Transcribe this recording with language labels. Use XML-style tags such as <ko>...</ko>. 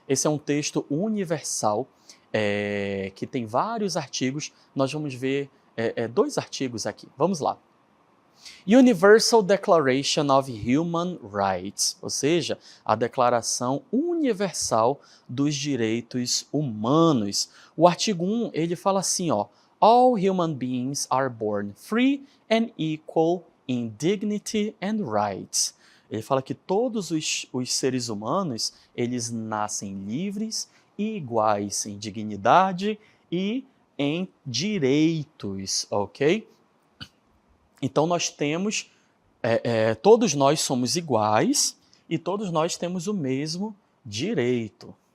<pt>Esse é um texto universal, que tem vários artigos. Nós vamos ver 2 artigos aqui. Vamos lá. Universal Declaration of Human Rights, ou seja, a Declaração Universal dos Direitos Humanos. O artigo 1, ele fala assim, ó,</pt> <en>All human beings are born free and equal in dignity and rights.</en> <pt>Ele fala que todos os seres humanos, eles nascem livres e iguais em dignidade e em direitos, ok? Então nós temos, todos nós somos iguais e todos nós temos o mesmo direito.</pt>